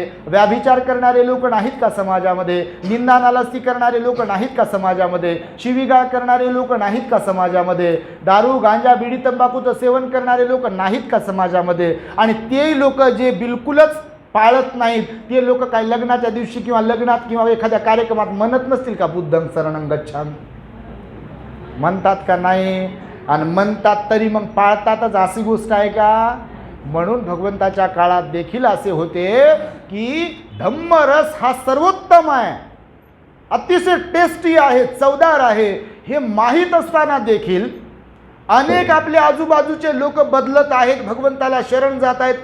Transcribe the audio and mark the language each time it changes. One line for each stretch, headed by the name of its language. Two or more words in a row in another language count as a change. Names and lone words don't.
Marathi: व्याभिचार करणारे लोक नाहीत का समाजामध्ये? निंदा नालस्ती करणारे लोक नाहीत का समाजामध्ये? शिवीगाळ करणारे लोक नाहीत का समाजामध्ये? दारू गांजा बिडी तंबाखूचं सेवन करणारे लोक नाहीत का समाजामध्ये? आणि ते लोक जे बिलकुलच पाळत नाहीत ते लोक काय लग्नाच्या दिवशी किंवा लग्नात किंवा एखाद्या कार्यक्रमात म्हणत नसतील का
Pali: बुद्धं शरणं गच्छामि?
Marathi: म्हणतात का नाही? आणि म्हणतात तरी मग पाळतातच अशी गोष्ट आहे का? म्हणून भगवंताच्या काळात देखील असे होते की धम्मरस हा सर्वोत्तम आहे, अतिशय टेस्टी आहे, चवदार आहे, हे माहीत असताना देखील अनेक आपल्या आजूबाजूचे लोक बदलत आहेत, भगवंताला शरण जात आहेत.